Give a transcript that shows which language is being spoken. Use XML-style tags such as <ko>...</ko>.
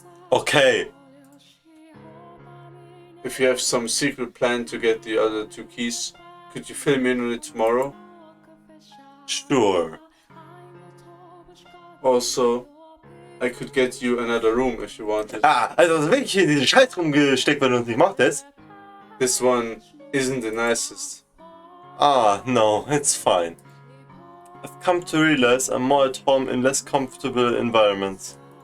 <en>Okay. If you have some secret plan to get the other 2 keys, could you fill me in on it tomorrow? Sure. Also, I could get you another room if you wanted.</en> <de>Ah, also wirklich hier diesen Scheiß rumgesteckt, weil du uns nicht mochtest?</de> <en>This one isn't the nicest. Ah, no, it's fine. I've come to realize I'm more at home in less comfortable environments.</en>